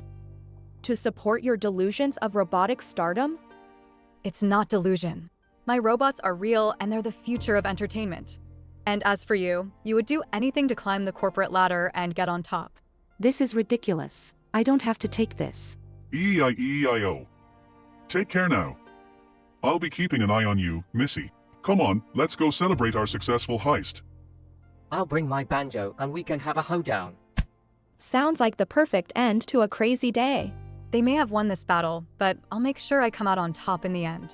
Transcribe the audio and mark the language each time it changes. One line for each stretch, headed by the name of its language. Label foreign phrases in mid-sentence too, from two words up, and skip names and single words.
English: To support your delusions of robotic stardom? It's not delusion. My robots are real and they're the future of entertainment. And as for you, you would do anything to climb the corporate ladder and get on top. This is ridiculous. I don't have to take this. E-I-E-I-O. Take care now. I'll be keeping an eye on you, Missy. Come on, let's go celebrate our successful heist. I'll bring my banjo and we can have a hoedown. Sounds like the perfect end to a crazy day. They may have won this battle, but I'll make sure I come out on top in the end.